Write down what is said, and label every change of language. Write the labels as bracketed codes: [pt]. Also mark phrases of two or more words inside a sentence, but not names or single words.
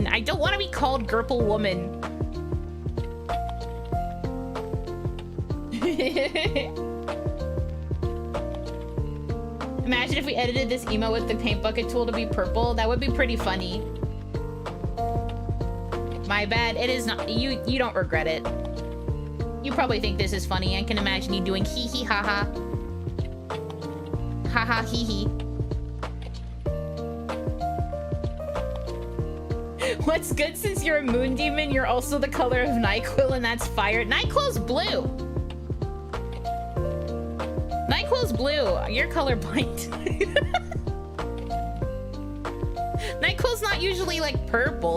[en] I don't want to be called Gurple Woman. Imagine if we edited this emo with the paint bucket tool to be purple. That would be pretty funny. My bad. It is not. You don't regret it. You probably think this is funny. I can imagine you doing hee hee ha ha. Ha ha hee hee. What's good, since you're a moon demon, you're also the color of NyQuil, and that's fire. NyQuil's blue. NyQuil's blue. You're colorblind. NyQuil's not usually like purple.